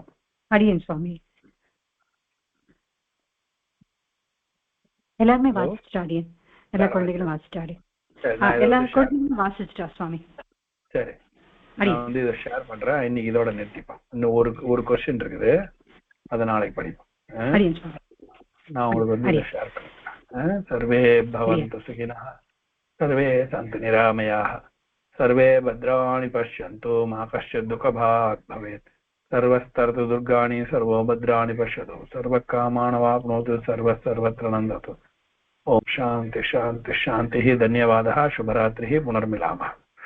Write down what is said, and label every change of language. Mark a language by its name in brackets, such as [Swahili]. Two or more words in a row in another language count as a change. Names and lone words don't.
[Tamil] அடியன் சுவாமி எல்லாருமே வாசிச்சுட்டா அடியன் எல்லா குழந்தைகளும் வாசிச்சுட்டா அடியன் எல்லா குழந்தைகளும் வாசிச்சுட்டா சுவாமி சரி நான் வந்து இதை ஷேர் பண்றேன் இன்னைக்கு இதோட நிறுத்திப்போம் இன்னும் ஒரு கொஸ்டின் இருக்குது அதை நாளைக்கு படிப்போம் நான் உங்களுக்கு வந்து இதை ஷேர் பண்றேன் [Sanskrit] सर्वे भवन्तु सुखिनः सर्वे सन्तु निरामयाः सर्वे भद्राणि पश्यन्तु मा कश्चित् दुःखभाग् भवेत् सर्वस्तरतु दुर्गाणि सर्वो भद्राणि पश्यतु सर्वकामानवाप्नोतु सर्वत्र नन्दतु ओम शान्ति शान्ति शान्तिः धन्यवादः शुभरात्रिः पुनर्मिलामः।